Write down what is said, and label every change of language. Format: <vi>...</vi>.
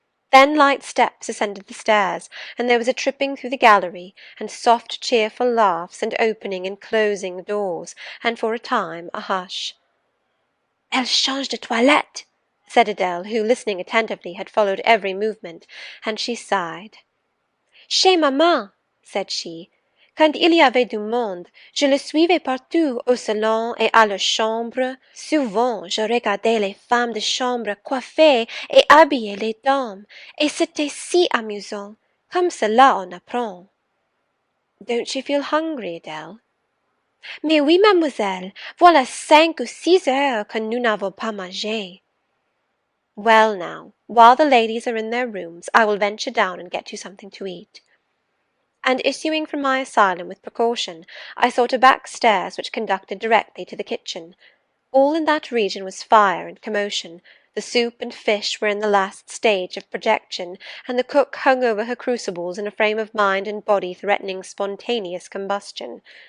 <en>Then light steps ascended the stairs, and there was a tripping through the gallery, and soft cheerful laughs, and opening and closing doors, and for a time a hush.</en> <fr>"Elle change de toilette,"</fr> <en>said Adèle, who, listening attentively, had followed every movement, and she sighed.</en> <fr>"Chez maman,"</fr> <en>said she,</en> <fr>"quand il y avait du monde, je le suivais partout, au salon et à leur chambre. Souvent je regardais les femmes de chambre coiffer et habiller les dames, et c'était si amusant. Comme cela on apprend."</fr> <en>"Don't you feel hungry, Adèle?"</en> <fr>"Mais oui, mademoiselle, voilà 5 ou 6 heures que nous n'avons pas mangé."</fr> <en>"Well now, while the ladies are in their rooms, I will venture down and get you something to eat." And issuing from my asylum with precaution, I sought a back stairs which conducted directly to the kitchen. All in that region was fire and commotion. The soup and fish were in the last stage of projection, and the cook hung over her crucibles in a frame of mind and body threatening spontaneous combustion.</en>